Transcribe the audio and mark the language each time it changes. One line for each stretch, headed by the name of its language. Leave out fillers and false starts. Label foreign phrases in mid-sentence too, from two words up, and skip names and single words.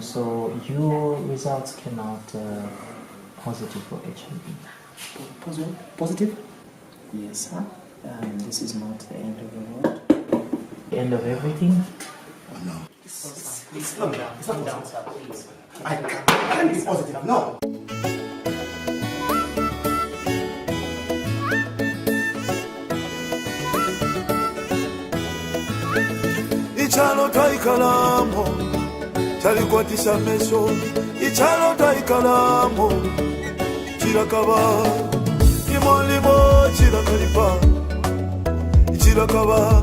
English: So your results came out positive for HIV. Positive? Yes, sir. This is not the end of the world. The end of everything? Oh, no. Please come down. Come down, sir, please. I can't be positive. No.
Bemba: Ichalo taikalamo chalikwatisha meso ichalo taikalamo chirakaba imolimo chirakalipa chirakaba